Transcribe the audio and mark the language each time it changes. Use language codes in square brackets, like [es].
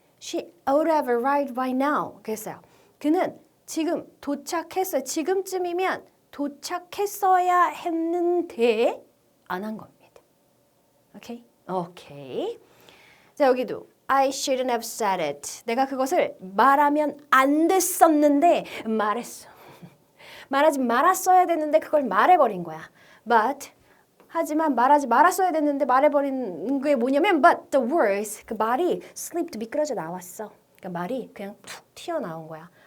[en] She ought to have arrived by now. [ko] 그랬어요. 그는 지금 도착했어요. 지금쯤이면 도착했어야 했는데 안 한 겁니다. 오케이? 오케이. 자, 여기도 [en] I shouldn't have said it. [ko] 내가 그것을 말하면 안 됐었는데 말했어. 말하지 말았어야 되는데 그걸 말해버린 거야. But 하지만 말하지 말았어야 됐는데 말해버린 게 뭐냐면 [en] but the words [ko] 그 말이 slipped 미끄러져 나왔어. 그러니까 말이 그냥 툭 튀어나온 거야.